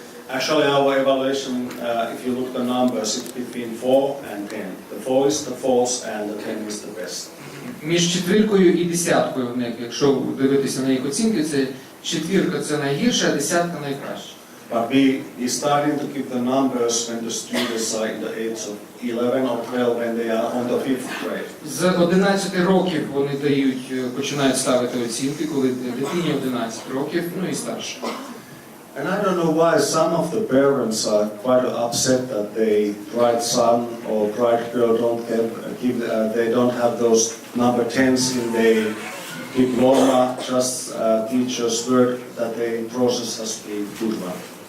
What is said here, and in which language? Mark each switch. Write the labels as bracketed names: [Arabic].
[English] Actually, our evaluation, if you look at the numbers, it's between 4 and 10. The 4 is the false and the 10 is the best. [Ukrainian] Між четвіркою і десяткою в них, якщо дивитися на їх оцінки, це четвірка це найгірше, а десятка найкраще. [English] But we starting to give the numbers when the students are in the age of 11 or 12 when they are on the 5th grade. [Ukrainian] З 11 років вони дають, починають ставити оцінки, коли дитині 11 років, ну і старше. [English] And I don't know why some of the parents are quite upset that they bright son or bright girl they don't have those number 10s in their diploma, just teachers' word that the process has been good one.